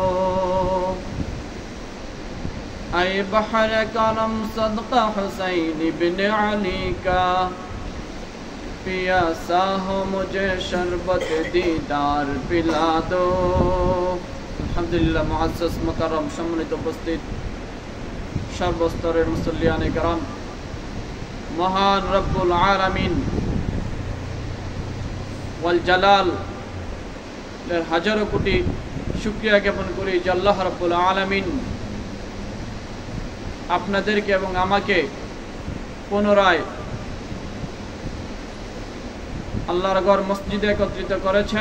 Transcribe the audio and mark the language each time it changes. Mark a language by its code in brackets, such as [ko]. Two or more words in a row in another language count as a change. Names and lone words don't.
[ur] اے بحر کرم صدقہ حسین بن علی کا پیاسا ہو مجھے شربت دیدار پلا دو. الحمدللہ معزز مکرم [bn] সম্মানিত উপস্থিত সর্বস্তরের মুসল্লিয়ানে کرام মহান রব্বুল আলামিন ওয়াল জালাল এর হাজারো কোটি শুকরিয়া জ্ঞাপন করি যে আল্লাহ রব্বুল আলামিন আপনাদেরকে এবং আমাকে পুনরায় আল্লাহর ঘর মসজিদে একত্রিত করেছেন।